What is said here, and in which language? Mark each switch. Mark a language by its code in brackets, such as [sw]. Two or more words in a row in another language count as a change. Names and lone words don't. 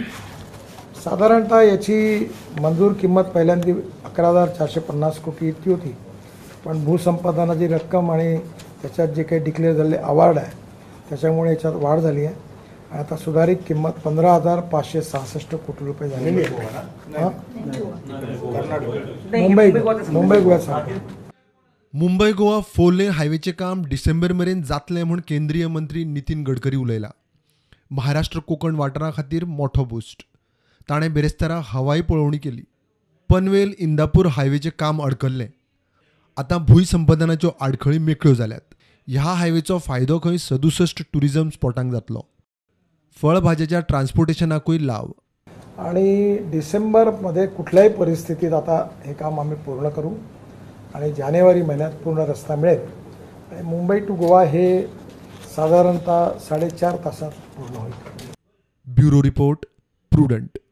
[mr] साधारणतः याची मंजूर किंमत पहिल्यांदा 11,450 कोटी इतकी होती, पण भूसंपादनाची रक्कम आणि त्याच्यात जे काही डिक्लेअर झालेले अवॉर्ड आहे त्याच्यामुळे याच्यात वाढ झाली आहे आणि आता सुधारित किंमत 15,566 कोटी रुपये झालेली आहे. मुंबई गोव्यासाठी [kok] मुंबई गोवा 4 लेन हायवेचे काम डिसेंबर मेरेन जातले म्हणून केंद्रीय मंत्री नितीन गडकरी उलयला. महाराष्ट्र कोकण वाठारा खातीर मोठो बूस्ट. ताणें बेरेस्तारा हवाई पळोवणी केली. पनवेल इंदापूर हायवेचे काम अडकल्लें. आतां भूंयसंपादनाच्यो आडखळी मेकळ्यो जाल्यात. ह्या हायवेचो फायदो खंय 67 टुरिझम स्पॉटांक जातलो. फळभाज्याच्या ट्रान्सपोर्टेशनाकूय लाव. [mr] आणि डिसेंबरमध्ये कुठल्याही परिस्थितीत आता हे काम आम्ही पूर्ण करू आणि जानेवारी महिन्यात पूर्ण रस्ता मिळेल आणि मुंबई टू गोवा हे साधारणतः 4.5 तासात पूर्ण होईल. [en] Bureau report Prudent.